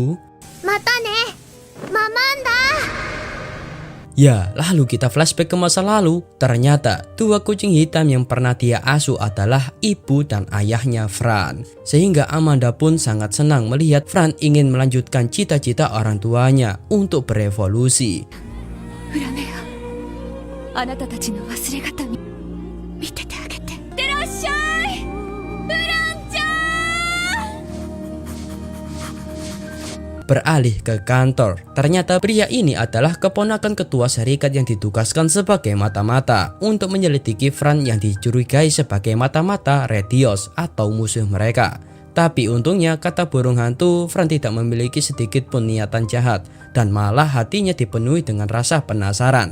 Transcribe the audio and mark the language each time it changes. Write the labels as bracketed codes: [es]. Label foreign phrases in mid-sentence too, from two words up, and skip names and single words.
[ja] Mata ne, Mamanda. [id] Ya, lalu kita flashback ke masa lalu. Ternyata dua kucing hitam yang pernah dia asuh adalah ibu dan ayahnya Fran. Sehingga Amanda pun sangat senang melihat Fran ingin melanjutkan cita-cita orang tuanya untuk berevolusi. [ja] フラメア、あなたたちの忘れ形見ててあげて。いってらっしゃい、フランちゃん。 [id] Beralih ke kantor, ternyata pria ini adalah keponakan ketua serikat yang ditugaskan sebagai mata-mata untuk menyelidiki Fran yang dicurigai sebagai mata-mata Retios atau musuh mereka. Tapi untungnya kata burung hantu, Fran tidak memiliki sedikit pun niatan jahat dan malah hatinya dipenuhi dengan rasa penasaran.